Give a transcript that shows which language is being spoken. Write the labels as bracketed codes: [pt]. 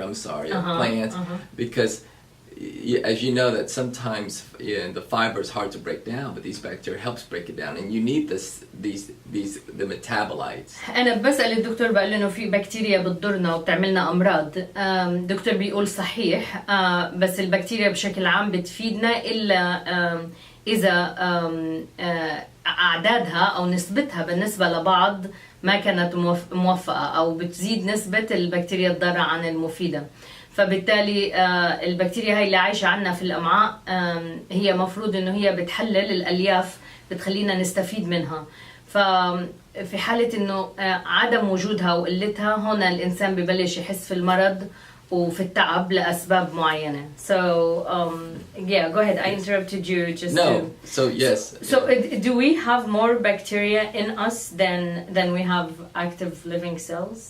[en] I'm sorry, of plants, because as you know that sometimes the fiber is hard to break down, but these bacteria helps break it down, and you need the metabolites. [ar] أنا بسأل الدكتور بقول إنه في بكتيريا بتضرنا وبتعملنا أمراض. الدكتور بيقول صحيح، بس البكتيريا بشكل عام بتفيدنا إلا إذا أعدادها أو نسبتها بالنسبة لبعض ما كانت موفقة، أو بتزيد نسبة البكتيريا الضارة عن المفيدة. فبالتالي البكتيريا هاي اللي عايشة عنا في الأمعاء هي مفروض إنه هي بتحلل الألياف بتخلينا نستفيد منها. ففي حالة إنه عدم وجودها وقلتها، هنا الإنسان ببلش يحس في المرض وفي التعب لأسباب معينة. [en] So yeah, go ahead. I interrupted you just. No. So yes. So do we have more bacteria in us than we have active living cells?